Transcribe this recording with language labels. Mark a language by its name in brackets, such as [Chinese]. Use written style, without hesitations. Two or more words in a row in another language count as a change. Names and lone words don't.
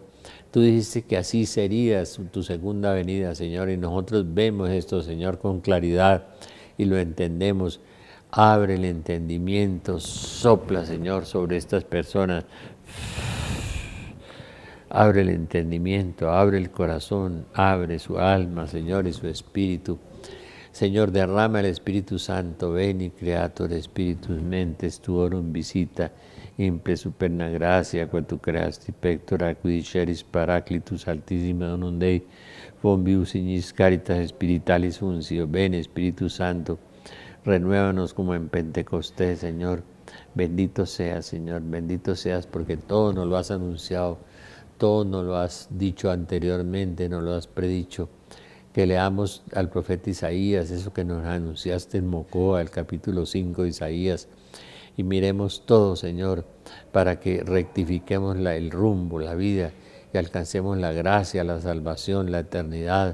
[Spanish] Tú dijiste que así sería tu segunda venida, Señor, y nosotros vemos esto, Señor, con claridad y lo entendemos. Abre el entendimiento, sopla, Señor, sobre estas personas. Abre el entendimiento, abre el corazón, abre su alma, Señor, y su espíritu. Señor, derrama el Espíritu Santo, [Latin] veni creator spiritus mentes tuorum visita, imple superna gracia, quod tu creasti pectora, quidiceris paraclitus altissima donum Dei, fonbius signis caritas spiritualis uncio, [Spanish] ven Espíritu Santo, renuévanos como en Pentecostés, Señor. Bendito seas, Señor, bendito seas porque todo nos lo has anunciado, todo nos lo has dicho anteriormente, nos lo has predicho. Que leamos al profeta Isaías, eso que nos anunciaste en Mocoa, el capítulo 5 de Isaías, y miremos todo, Señor, para que rectifiquemos el rumbo, la vida, y alcancemos la gracia, la salvación, la eternidad.